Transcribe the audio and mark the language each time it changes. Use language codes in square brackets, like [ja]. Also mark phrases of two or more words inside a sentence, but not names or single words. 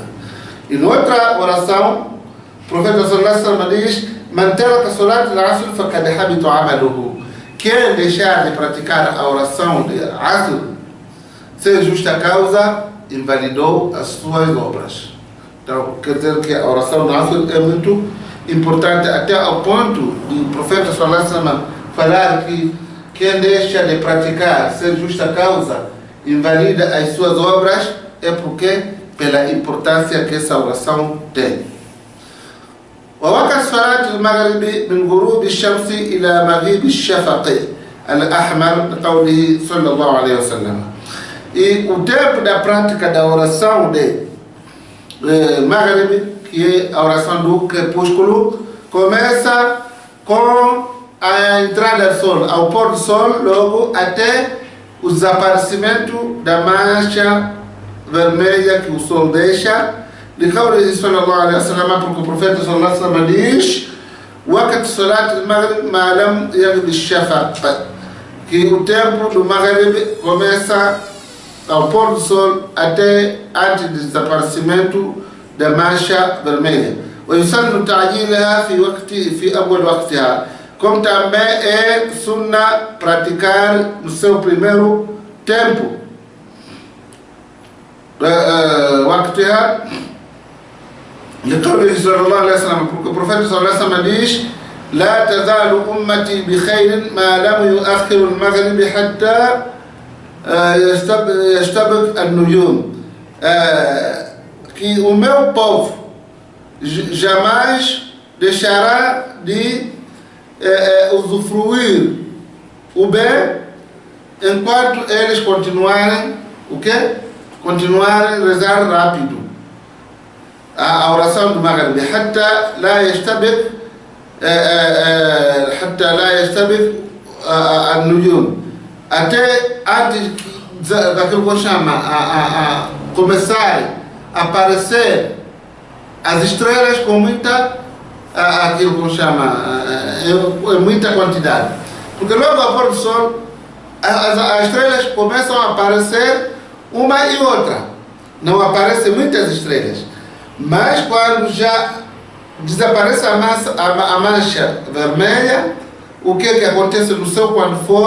[pt] E noutra oração, o profeta [ar] صلى الله عليه وسلم [pt] diz: [ar] من ترك صلاة العصر فقد حبط عمله. [pt] Quem deixar de praticar a oração de Asr, sem justa causa, invalidou as suas obras. Então, quer dizer que a oração de Asr é muito importante, até ao ponto do profeta [ar] صلى الله عليه وسلم [pt] falar que quem deixa de praticar sem justa causa, invalida as suas obras, é porque pela importância que essa oração tem. [ar] ووقت صلاة المغرب من غروب الشمس إلى مغيب الشفق الأحمر لقوله صلى الله عليه وسلم. [pt] E o tempo da prática da oração de Maghrib, que é a oração do crepúsculo, começa com a entrada do sol, ao pôr do sol, logo até o desaparecimento da mancha vermelha que o sol deixa. [ar] لقوله صلى الله عليه وسلم, [pt] porque o profeta [ar] صلى الله عليه وسلم diz: وقت صلاة المغرب ما لم يغب الشفق, [pt] que o tempo do Maghrib começa ao pôr do sol até antes do desaparecimento da mancha vermelha. [ar] ويسن تعجيلها في أول وقتها, [pt] como também é sunna praticar no seu primeiro tempo. [ar] وقتها لقوله صلى الله عليه وسلم, [pt] porque o profeta [ar] صلى الله عليه وسلم diz: لا تزال أمتي بخير ما لم يؤخر المغرب حتى يستبق النجوم, [pt] que o meu povo jamais deixará de usufruir o bem enquanto eles continuarem o quê? Continuarem a rezar rápido a oração do Maghrib, [ar] حتى لا يستبق النجوم, [pt] até antes daquilo que chama a começar a aparecer as estrelas com muita aquilo que chama muita quantidade, porque logo ao pôr do sol as estrelas começam a aparecer uma e outra, não aparecem muitas estrelas, mas quando já desaparece a mancha vermelha, o que acontece no céu quando